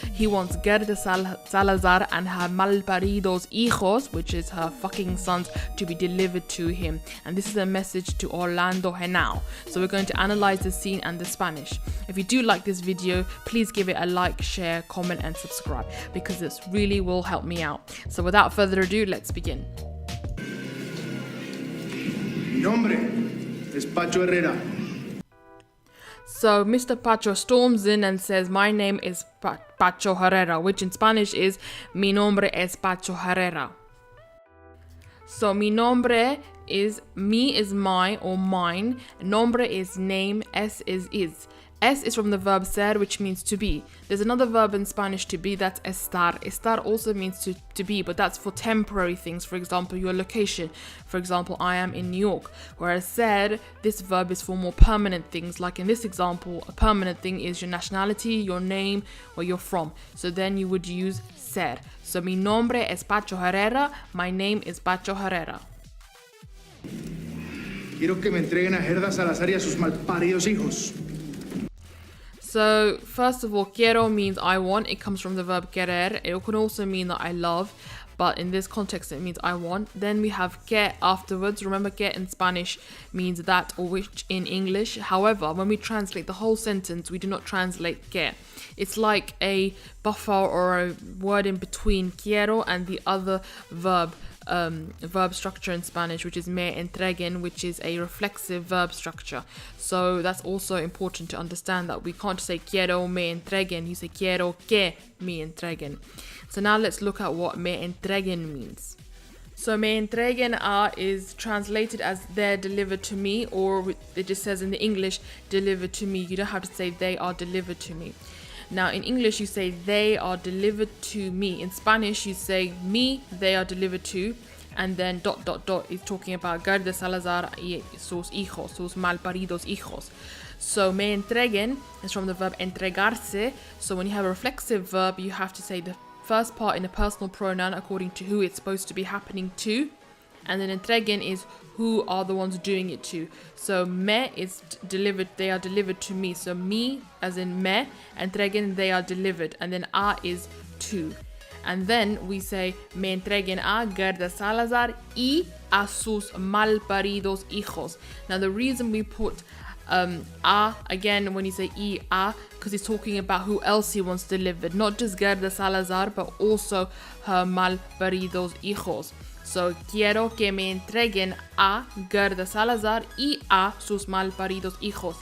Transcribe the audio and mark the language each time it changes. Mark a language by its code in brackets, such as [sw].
[en] He wants Gerda Salazar and her [es] malparidos hijos, [en] which is her fucking sons, to be delivered to him. And this is a message to Orlando Henao. So we're going to analyze the scene and the Spanish. If you do like this video, please give it a like, share, comment, and subscribe, because this really will help me out. So without further ado, let's begin. [es] Mi nombre es Pacho Herrera. [en] So Mr. Pacho storms in and says, my name is Pacho Herrera, which in Spanish is [es] Mi nombre es Pacho Herrera. [en] So mi nombre is, me is my or mine, nombre is name, es is. Es is from the verb ser, which means to be. There's another verb in Spanish to be, that's estar. Estar also means to be, but that's for temporary things. For example, your location. For example, I am in New York. Whereas ser, this verb is for more permanent things. Like in this example, a permanent thing is your nationality, your name, where you're from. So then you would use ser. [es] So mi nombre es Pacho Herrera. [en] My name is Pacho Herrera. [es] Quiero que me entreguen a Gerda Salazar y a sus malparidos hijos. [en] So first of all, quiero means I want. It comes from the verb querer. It can also mean that I love, but in this context it means I want. Then we have que afterwards. Remember, que in Spanish means that or which in English. However, when we translate the whole sentence, we do not translate que. It's like a buffer or a word in between quiero and the other verb structure in Spanish, which is me entreguen, which is a reflexive verb structure. So that's also important to understand, that we can't say [es] quiero me entreguen, [en] you say [es] quiero que me entreguen. [en] So now let's look at what me entreguen means. So me entreguen is translated as they're delivered to me, or it just says in the English delivered to me. You don't have to say they are delivered to me. Now in English you say they are delivered to me. In Spanish you say me, they are delivered to, and then ... is talking about [es] Gerda Salazar y sus hijos, sus malparidos hijos. [en] So me entreguen is from the verb entregarse. So when you have a reflexive verb, you have to say the first part in a personal pronoun according to who it's supposed to be happening to. And then entreguen is who are the ones doing it to. So me is delivered, they are delivered to me. So me as in me, entreguen, they are delivered. And then a is to. And then we say [es] me entreguen a Gerda Salazar y a sus malparidos hijos. [en] Now the reason we put a again when you say a, because he's talking about who else he wants delivered, not just Gerda Salazar but also her [es] malparidos hijos. So quiero que me entreguen a Gerda Salazar y a sus malparidos hijos.